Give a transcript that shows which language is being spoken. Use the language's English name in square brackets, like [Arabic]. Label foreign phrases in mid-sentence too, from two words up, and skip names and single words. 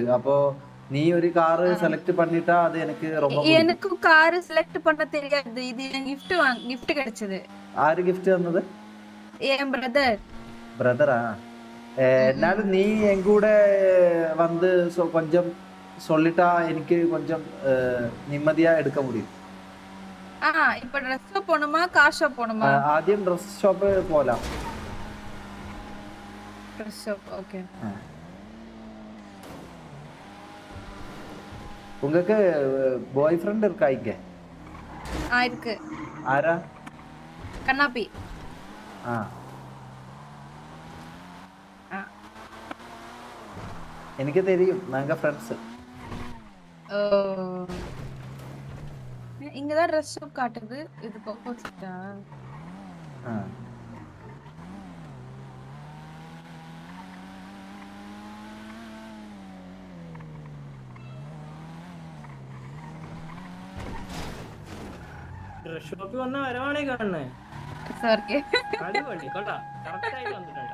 [Tamil] அப்போ நீ ஒரு கார் செலக்ட் பண்ணிட்டா அது எனக்கு ரொம்ப எனக்கு கார் செலக்ட் பண்ண தெரியாது. இது gift கிடைச்சது. [Malayalam] ആര് ഗിഫ്റ്റ് തന്നത്? [Tamil] என் பிரதரா? [Malayalam] എന്നാലും നീ എൻ കൂടെ [Tamil] வந்து கொஞ்சம் சொல்லிட்டா எனக்கு கொஞ்சம் நிம்மதியா எடுக்க முடியும். இப்ப ட்ரெஸ் ஷாப் போணுமா கார் ஷாப் போணுமா? [Malayalam] ആദ്യം ഡ്രസ് ഷോപ്പ് പോലാം. [Tamil] ட்ரெஸ் ஷாப் ஓகே. உங்களுக்கு பாய் ஃப்ரெண்ட் இருக்கா இங்க? இருக்கு. ஆரா? கண்ணாப்பி. ஆ. എനിക്ക് தெரியும், நாங்க ஃப்ரெண்ட்ஸ். ஓ. இங்கதான் ட்ரெஸ் ஷாப் காட்டுது. இது ஆப்போசிட்டா? ஆ. [Malayalam] ഡ്രസ് ഷോപ്പിൽ വന്ന വരവാണേ കാണണേ. സോറി. അടിപൊളി കൊള്ളാ, കറക്റ്റ് ആയിട്ട് വന്നിട്ടുണ്ട്.